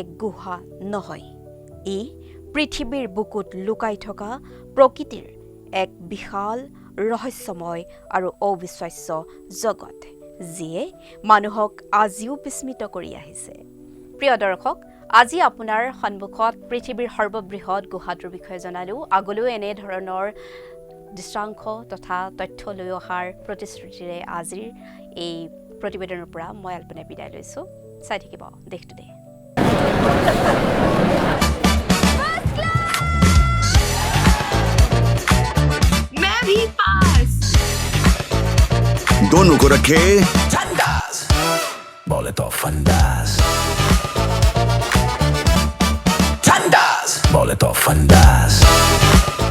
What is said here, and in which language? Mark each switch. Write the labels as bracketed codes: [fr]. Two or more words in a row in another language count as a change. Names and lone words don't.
[as] গুহা নহয় ই পৃথিৱীৰ বুকুত লুকাই থকা প্ৰকৃতিৰ এক বিশাল ৰহস্যময় আৰু অবিশ্বাস্য জগত যিয়ে মানুহক আজিও বিস্মিত কৰি আহিছে প্ৰিয় দৰ্শক আজি আপোনাৰ সন্মুখত পৃথিৱীৰ সৰ্ববৃহৎ গুহাটোৰ বিষয়ে জনালো আগলৈও এনে ধৰণৰ দৃশ্যাংশ তথা তথ্য লৈ অহাৰ প্ৰতিশ্ৰুতিৰে আজিৰ এই প্ৰতিবেদনৰ পৰা মই আলপনা বিদায় লৈছো চাই থাকিব দেশ টুডে [hi] दोनों को रखे ठंडास बोले तो फंडास ठंडास बोले तो फंडास